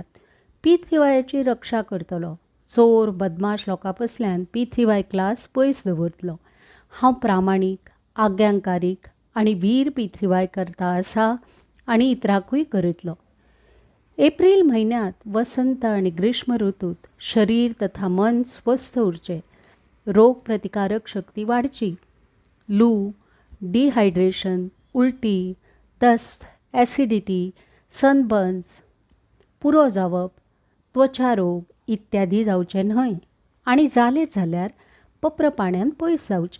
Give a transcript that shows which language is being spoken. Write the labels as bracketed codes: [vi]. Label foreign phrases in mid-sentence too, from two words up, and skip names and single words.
[kok] पितृवायाची रक्षा करतलो. चोर बदमाश लोकां पसल्यान पितृवाय क्लास पयस दवरतलो. हांव प्रामाणीक, आज्ञाकारीक आनी वीर पितृवाय करता आसा आनी इतरांकूय करीतलो. एप्रिल म्हयन्यांत वसंत आनी ग्रीष्म ऋतूंत शरीर तथा मन स्वस्थ उरचें. रोग प्रतिकारक शक्ती वाडची. लू, डिहायड्रेशन, उलटी, दस्त, ॲसिडिटी, सनबर्न्स पुरो जावप, त्वचा रोग इत्यादी जावचे न्हय आनी जालेच जाल्यार पप्र पाण्यान पयस जावचें.